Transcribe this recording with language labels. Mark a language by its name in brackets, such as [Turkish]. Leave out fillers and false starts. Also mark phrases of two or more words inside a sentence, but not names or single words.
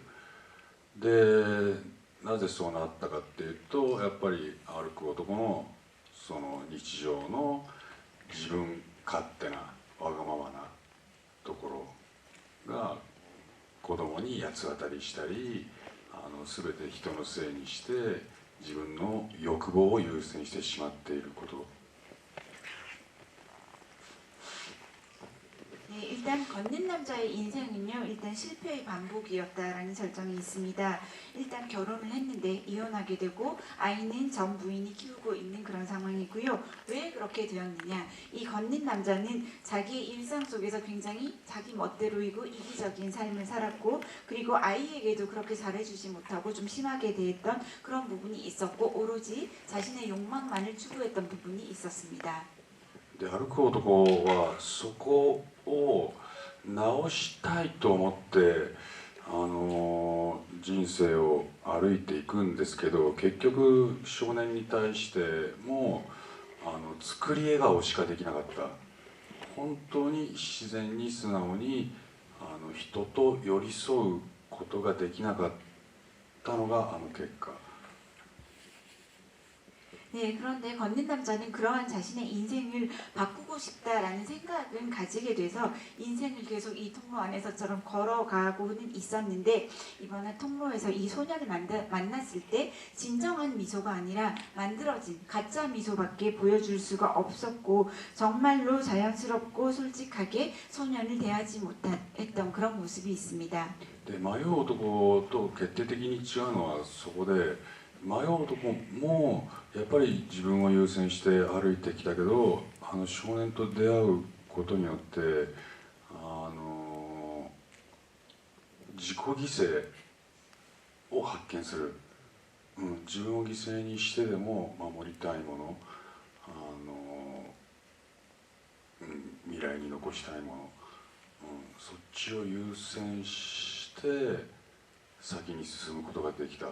[Japanese] でなぜそうなったかっていうと、やっぱり歩く男のその日常の自分勝手なわがままなところが子供に八つ当たりしたり、全て人のせいにして自分の欲望を優先してしまっていること。 [Korean] 네, 일단 걷는 남자의 인생은요, 일단 실패의 반복이었다라는 설정이 있습니다. 일단 결혼을 했는데 이혼하게 되고 아이는 전 부인이 키우고 있는 그런 상황이고요. 왜 그렇게 되었느냐? 이 걷는 남자는 자기의 일상 속에서 굉장히 자기 멋대로이고 이기적인 삶을 살았고, 그리고 아이에게도 그렇게 잘해주지 못하고 좀 심하게 대했던 그런 부분이 있었고, 오로지 자신의 욕망만을 추구했던 부분이 있었습니다. [Japanese] で歩く男はそこを直したいと思って人生を歩いていくんですけど、結局少年に対しても作り笑顔しかできなかった。本当に自然に素直に人と寄り添うことができなかったのが結果。 [Korean] 네, 그런데 걷는 남자는 그러한 자신의 인생을 바꾸고 싶다라는 생각은 가지게 돼서 인생을 계속 이 통로 안에서처럼 걸어가고는 있었는데, 이번에 통로에서 이 소녀를 만났을 때 진정한 미소가 아니라 만들어진 가짜 미소밖에 보여줄 수가 없었고, 정말로 자연스럽고 솔직하게 소년을 대하지 못했던 그런 모습이 있습니다. [Japanese] で迷う男と決定的に違うのはそこで、迷う男もやっぱり自分を優先して歩いてきたけど、少年と出会うことによって自己犠牲を発見する、自分を犠牲にしてでも守りたいもの、未来に残したいもの、そっちを優先して先に進むことができた。